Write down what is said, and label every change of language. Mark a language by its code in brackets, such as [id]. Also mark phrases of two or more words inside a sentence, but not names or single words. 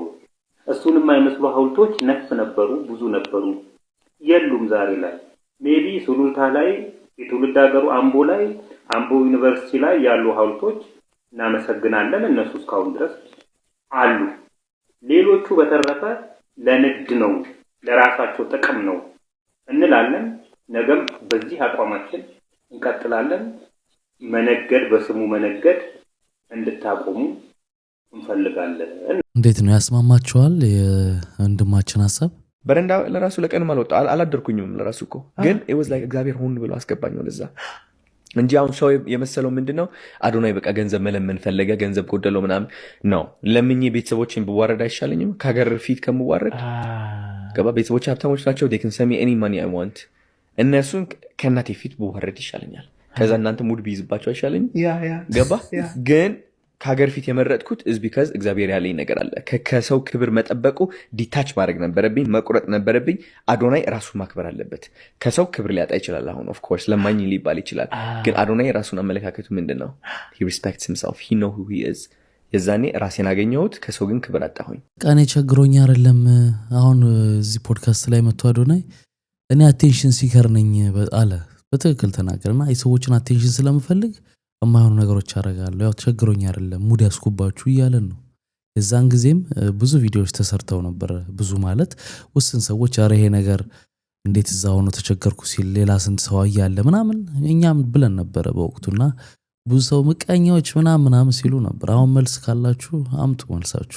[am] እሱን የማይመስሉ ሐውልቶች ነፍ ነበሩ፣ ብዙ ነበሩ፣ የሉም ዛሬ ላይ። ሜቢ ሱሉልታ ላይ የትውልድ ሀገሩ አምቦ ላይ አምቦ ዩኒቨርሲቲ ላይ ያሉ ሐውልቶች እናመሰግናለን፣ እነሱ እስካሁን ድረስ አሉ። ሌሎቹ በተረፈ ለንግድ ነው፣ ለራሳቸው ጥቅም ነው እንላለን። ነገም በዚህ አቋማችን እንቀጥላለን። መነገድ በስሙ መነገድ እንድታቆሙ እንፈልጋለን። እንዴት ነው ያስማማችኋል የወንድማችን ሐሳብ? በረንዳ ለራሱ ለቀንም አላደርኩኝም ለራሱ እኮ ግን [en] it was like [am] እግዚአብሔር ሆን ብሎ አስገባኝ ወደዛ እንጂ አሁን ሰው የመሰለው ምንድነው አዶናይ በቃ ገንዘብ መለመን ፈለገ፣ ገንዘብ ጎደለው ምናምን ነው። ለምኜ ቤተሰቦችን ብዋረድ አይሻለኝም ከሀገር ፊት ከምዋረድ? ገባ? ቤተሰቦች ሀብታሞች ናቸው። [en] they can send me any money I want። [am] እነሱን ከእናቴ ፊት ብዋረድ ይሻለኛል። ከዛ እናንተ ሙድ ቢይዝባቸው አይሻለኝም? ገባ? ግን ከሀገር ፊት የመረጥኩት [en] is because [am] እግዚአብሔር ያለኝ ነገር አለ። ከሰው ክብር መጠበቁ ዲታች ማድረግ ነበረብኝ፣ መቁረጥ ነበረብኝ። አዶናይ ራሱን ማክበር አለበት። ከሰው ክብር ሊያጣ ይችላል። አሁን [en] of course [am] ለማኝ ሊባል ይችላል። ግን አዶናይ ራሱን አመለካከቱ ምንድነው? [en] he respects himself, he know who he is። [am] የዛኔ ራሴን አገኘሁት፣ ከሰው ግን ክብር አጣሁኝ። ቀኔ ቸግሮኝ አይደለም። አሁን እዚህ ፖድካስት ላይ መጥቶ አዶናይ እኔ [en] attention seeker [am] ነኝ አለ። በትክክል ተናገርና የሰዎችን አቴንሽን ስለምፈልግ የማይሆኑ ነገሮች አደርጋለሁ። ያው ቸግሮኝ አይደለም ሙድ ያስኩባችሁ እያለን ነው። የዛን ጊዜም ብዙ ቪዲዮዎች ተሰርተው ነበር። ብዙ ማለት ውስን ሰዎች አረ ይሄ ነገር እንዴት እዛ ሆኖ ተቸገርኩ ሲል ሌላ ስንት ሰው ያያለ ምናምን እኛም ብለን ነበር በወቅቱና ብዙ ሰው ምቀኛዎች ምናምን ሲሉ ነበር። አሁን መልስ ካላችሁ አምጡ መልሳችሁ።